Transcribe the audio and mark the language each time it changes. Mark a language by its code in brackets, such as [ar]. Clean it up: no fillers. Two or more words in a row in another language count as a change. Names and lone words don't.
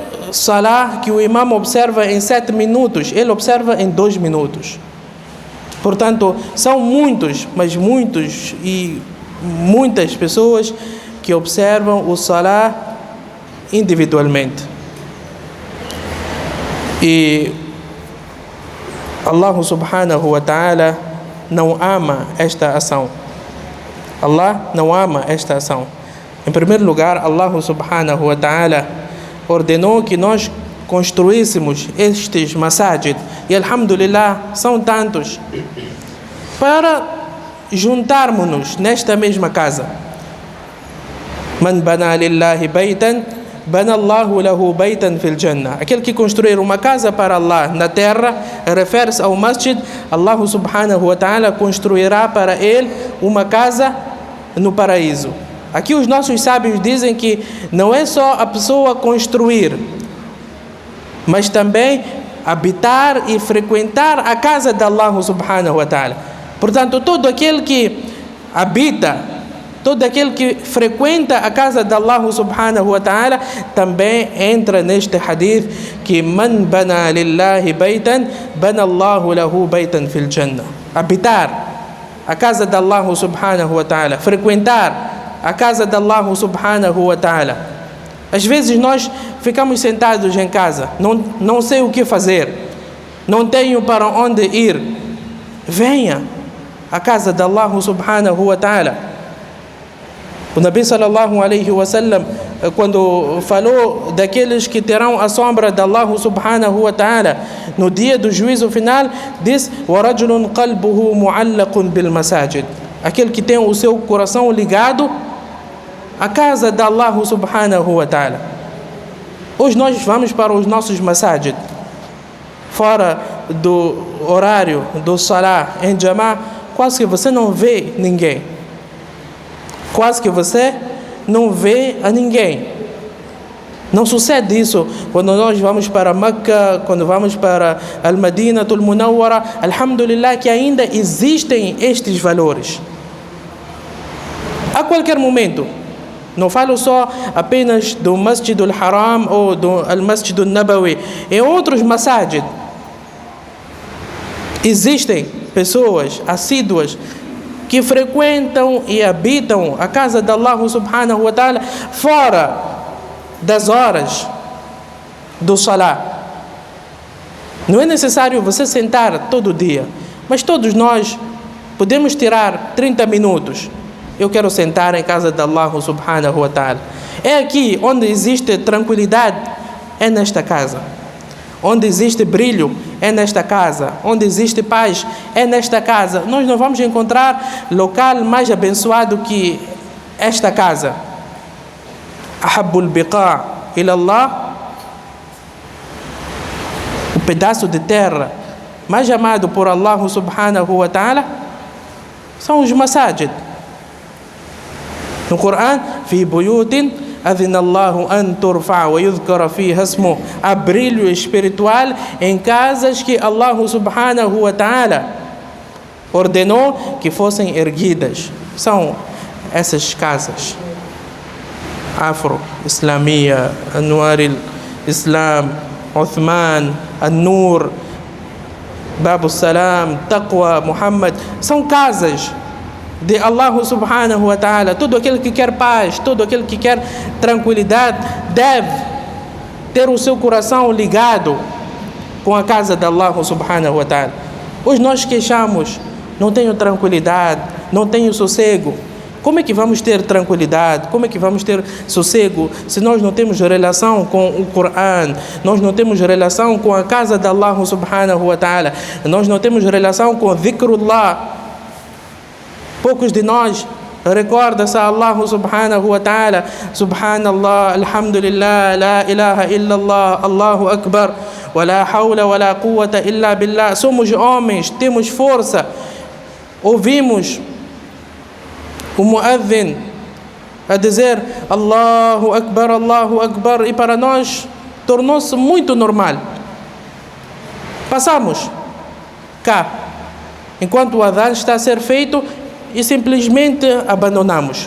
[pt] Salah que o imam observa em 7 minutos, ele observa em 2 minutos. Portanto, são muitos, mas muitos e muitas pessoas que observam o Salah individualmente. E [ar] الله سبحانه وتعالى [pt] não ama esta ação. Allah não ama esta ação. Em primeiro lugar, [ar] الله سبحانه وتعالى [pt] ordenou que nós construíssemos estes masajid, e alhamdulillah, são tantos, para juntarmos-nos nesta mesma casa. [ar] من بنى لله بيتا، بنى الله له بيتا في الجنة. [pt] Aquele que construir uma casa para Allah na terra, refere-se ao masjid, [ar] الله سبحانه وتعالى [pt] construirá para ele uma casa no paraíso. Aqui os nossos sábios dizem que não é só a pessoa construir, mas também habitar e frequentar a casa de [ar] الله سبحانه وتعالى. [pt] Portanto, todo aquele que habita, todo aquele que frequenta a casa de [ar] الله سبحانه وتعالى [pt] também entra neste hadith que [ar] من بنى لله بيتا، بنى الله له بيتا في الجنة. [pt] Habitar a casa de [ar] الله سبحانه وتعالى, [pt] frequentar a casa de [ar] الله سبحانه وتعالى. [pt] Às vezes nós ficamos sentados em casa, não sei o que fazer, não tenho para onde ir. Venha à casa de [ar] الله سبحانه وتعالى. [pt] O [ar] نبي صلى الله عليه وسلم, [pt] quando falou daqueles que terão a sombra de [ar] الله سبحانه وتعالى [pt] no dia do juízo final, diz: [ar] وَرَجُلٌ قَلْبُهُ مُعَلَّقٌ بِالْمَسَاجِدِ. [pt] Aquele que tem o seu coração ligado a casa de [ar] الله سبحانه وتعالى. [pt] Hoje nós vamos para os nossos masajid, fora do horário do Salah em Jama'ah, quase que você não vê ninguém. Quase que você não vê a ninguém. Não sucede isso quando nós vamos para Meca, quando vamos para Al-Madinah Al-Munawwara. Alhamdulillah que ainda existem estes valores. A qualquer momento, não falo só apenas do Masjid al-Haram ou do Al-Masjid al-Nabawi, em outros masajid existem pessoas assíduas que frequentam e habitam a casa de [ar] الله سبحانه وتعالى [pt] fora das horas do Salah. Não é necessário você sentar todo dia, mas todos nós podemos tirar 30 minutos. Eu quero sentar em casa de [ar] الله سبحانه وتعالى. [pt] É aqui onde existe tranquilidade, é nesta casa. Onde existe brilho, é nesta casa. Onde existe paz, é nesta casa. Nós não vamos encontrar local mais abençoado que esta casa. [ar] أحب البقاع إلى الله. [pt] O pedaço de terra mais amado por [ar] الله سبحانه وتعالى [pt] são os masajid. No Corão, [ar] في بيوت أذن الله أن ترفع ويذكر فيها اسمه. [pt] Há brilho espiritual em casas que [ar] الله سبحانه وتعالى [pt] ordenou que fossem erguidas. São essas casas: Afro, Islamia, Anwar al-Islam, Uthman, An-Nur, Babu Salam, Taqwa, Muhammad. São casas de [ar] الله سبحانه وتعالى. [pt] Todo aquele que quer paz, todo aquele que quer tranquilidade, deve ter o seu coração ligado com a casa de [ar] الله سبحانه وتعالى. [pt] Hoje nós queixamos: não tenho tranquilidade, não tenho sossego. Como é que vamos ter tranquilidade? Como é que vamos ter sossego se nós não temos relação com o Corão? Nós não temos relação com a casa de [ar] الله سبحانه وتعالى. [pt] Nós não temos relação com dhikrullah. Poucos de nós recordam-se a [ar] الله سبحانه وتعالى. سبحان الله، الحمد لله، لا إله إلا الله، الله أكبر، ولا حول ولا قوة إلا بالله. [pt] Somos homens, temos força. Ouvimos o muadhin a dizer [ar] الله أكبر, [pt] e para nós tornou-se muito normal. Passamos cá enquanto o adhan está a ser feito e simplesmente abandonamos.